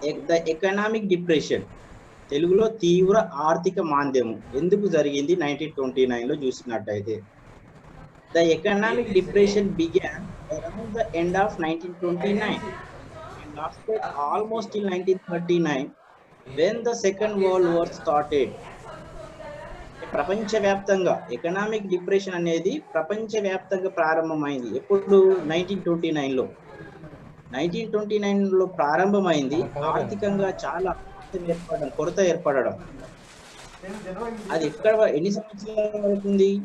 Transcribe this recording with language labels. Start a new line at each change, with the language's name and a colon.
Telugu: The economic depression, తెలుగులో తీవ్ర ఆర్థిక మాంద్యము, ఎందుకు జరిగింది 1929లో చూసినట్టయితే.
English: The economic depression began around the end of 1929 and lasted almost till 1939 when the Second World War started.
Telugu: ప్రపంచవ్యాప్తంగా ఎకనామిక్ డిప్రెషన్ అనేది ప్రపంచవ్యాప్తంగా ప్రారంభమైంది. ఎప్పుడు? 1929లో. 1929లో ప్రారంభమైంది. ఆర్థికంగా చాలా కొరత ఏర్పడడం. అది ఎన్ని సంవత్సరాల వరకు ఉంది?